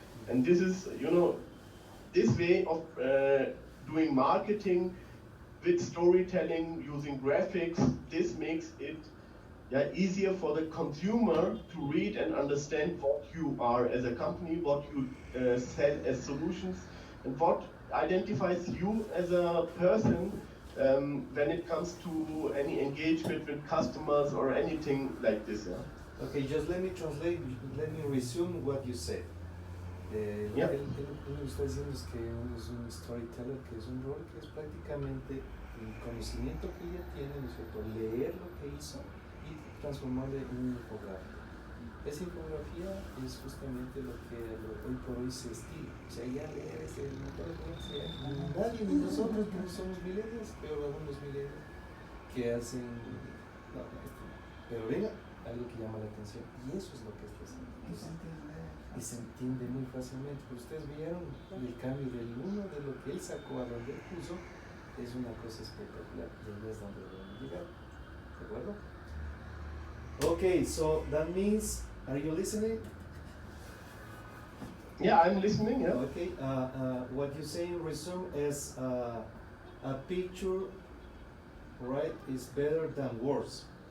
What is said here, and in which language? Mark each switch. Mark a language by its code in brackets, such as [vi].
[en] And this is, this way of doing marketing with storytelling, using graphics, this makes it easier for the consumer to read and understand what you are as a company, what you sell as solutions, and what identifies you as a person when it comes to any engagement with customers or anything like this. Okay, just let me translate, let me resume what you said. Yeah. [es] Él lo que está diciendo es que es un storyteller, que es un rol que es prácticamente el conocimiento que ella tiene, ¿no es cierto? Leer lo que hizo y transformarlo en un infográfico. Esa infografía es justamente lo que hoy por hoy se estila. O sea, ya leer ese montón de cosas, nadie, ni nosotros que no somos millennials, pero algunos millennials que hacen. No, pero venga, algo que llama la atención. Y eso es lo que está haciendo. Y se entiende muy fácilmente. Pero ustedes vieron el cambio del uno de lo que él sacó a donde él puso. Es una cosa espectacular. Y ahí es donde debemos llegar. ¿De acuerdo? [en] Okay, so that means, are you listening? Yeah, I'm listening. Yeah. Okay, what you say in resume is a picture, right, is better than words.